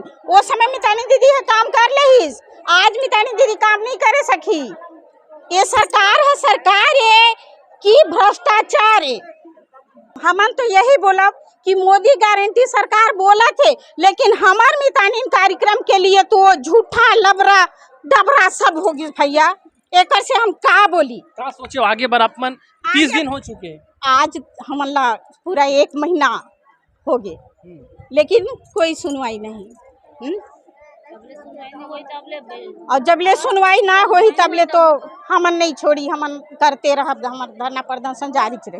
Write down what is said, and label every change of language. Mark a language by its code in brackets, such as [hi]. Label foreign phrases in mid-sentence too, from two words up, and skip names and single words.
[hne] वो समय मितानिन दीदी है काम कर लेहिस, आज मितानिन दीदी काम नहीं करे सकी। ये सरकार है, सरकार है कि भ्रष्टाचार है। हमन तो यही बोला कि मोदी गारंटी सरकार बोला थे, लेकिन हमार मितानिन कार्यक्रम के लिए तो झूठा लबरा डबरा सब होगी भैया। एक से हम का बोली का सोचे आगे बढ़ अपन 30 दिन हो चुके हैं, आज हमला पूरा 1 महीना हो गए लेकिन कोई सुनवाई नहीं। और जब ले सुनवाई ना होई तब ले तो हमन नहीं छोड़ी, हमन करते रह, हमार धरना प्रदर्शन जारी रही।